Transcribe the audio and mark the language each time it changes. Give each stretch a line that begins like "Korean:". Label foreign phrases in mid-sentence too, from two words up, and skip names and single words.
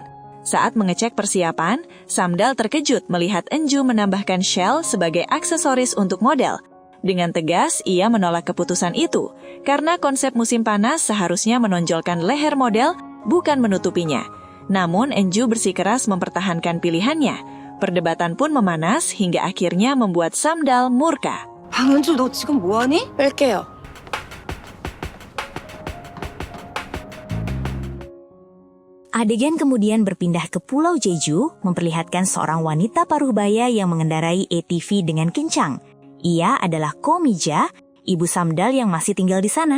Indonesian: Saat mengecek persiapan, Samdal terkejut melihat En-ju menambahkan shell sebagai aksesoris untuk model. Dengan tegas, ia menolak keputusan itu, karena konsep musim panas seharusnya menonjolkan leher model, bukan menutupinya. Namun, Enju bersikeras mempertahankan pilihannya. Perdebatan pun memanas hingga akhirnya membuat Samdal murka.
Korean: 방은주 너 지금 뭐하니? 뺄게요.
Indonesian: Adegan kemudian berpindah ke Pulau Jeju, memperlihatkan seorang wanita paruh baya yang mengendarai ATV dengan kencang. Ia adalah Ko Mija, ibu Samdal yang masih tinggal di sana.